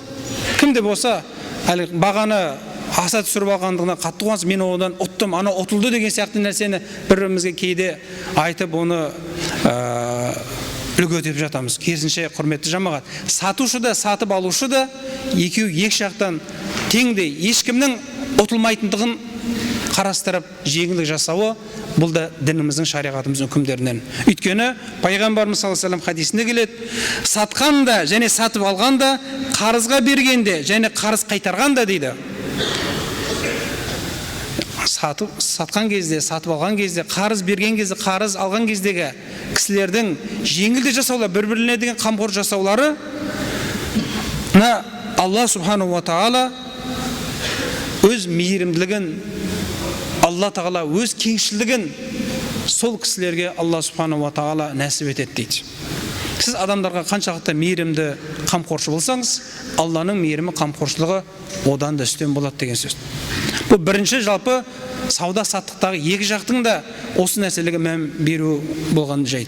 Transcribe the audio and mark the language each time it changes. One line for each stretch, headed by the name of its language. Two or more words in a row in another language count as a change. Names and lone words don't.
Kazakh: Кімде болса әлі бағаны аса түсіріп алғандығына қатты қуанса, мен одан ұттым, ана ұтылды деген сияқты нәрсені бірімізге кейде айтып, оны үлгі етіп жатамыз. Керісінше, құрметті жамағат, сатушы да, сатып алушы да екеуі екі жақтан теңдей, ешкімнің ұтылмайтындығын қарастырып жеңілдік жасауы, бұл да дініміздің, шариғатымыздың үкімдерінен. Өйткені пайғамбарымыз
Arabic: صلى الله عليه وسلم
Kazakh: хадисінде келеді: сатқан да және сатып алған да, қарызға бергенде және қарыз қайтарған да дейді. Сатқан кезде, сатып алған кезде, қарыз берген кезде, қарыз алған кездегі кісілердің жеңілдік жасаулары, бір-біріне деген қамқор жасаулары, Алла
Arabic: سبحانه وتعالى
Kazakh: өз мейірімділігін, Алла тағала өз кеңшілдігін сол кісілерге Алла
Arabic: سبحانه وتعالى
Kazakh: нәсіп етеді дейді. Сіз адамдарға қаншалықты мейірімді, қамқоршы болсаңыз, Алланың мейірімі, қамқоршылығы одан да үстем болады деген сөз. Бұл бірінші жалпы сауда саттықтағы екі жақтың да осы нәрселерге мән беру болған жайт.